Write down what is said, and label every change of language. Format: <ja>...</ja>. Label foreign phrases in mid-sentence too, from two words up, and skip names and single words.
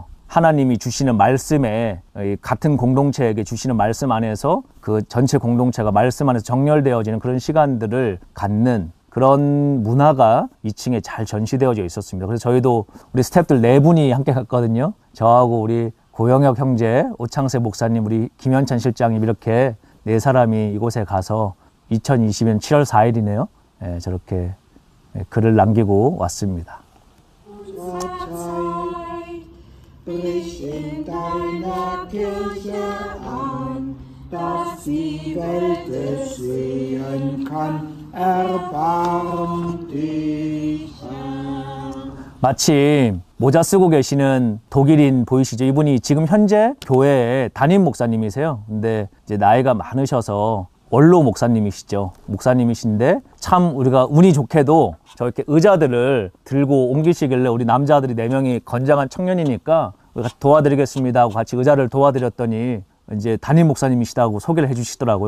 <ko>하나님이 주시는 말씀에, 같은 공동체에게 주시는 말씀 안에서 그 전체 공동체가 말씀 안에서 정렬되어지는 그런 시간들을 갖는 그런 문화가 2층에 잘 전시되어져 있었습니다. 그래서 저희도 우리 스태프들 4분이 함께 갔거든요. 저하고 우리 고영혁 형제, 오창세 목사님, 우리 김현찬 실장님, 이렇게 4사람이 이곳에 가서 2020년 7월 4일이네요. 예, 저렇게 글을 남기고 왔습니다.</ko> <de>dass die Welt es sehen kann, erbarm dich.</de> <ko>마침 모자 쓰고 계시는 독일인 보이시죠? 이분이 지금 현재 교회의 담임 목사님이세요. 근데 이제 나이가 많으셔서 원로 목사님이시죠. 목사님이신데 참 우리가 운이 좋게도 저렇게 의자들을 들고 옮기시길래 우리 남자들이 4명이 건장한 청년이니까 우리가 도와드리겠습니다 하고 같이 의자를 도와드렸더니 이제 담임 목사님이시다고 소개를 해주시더라고요.</ko>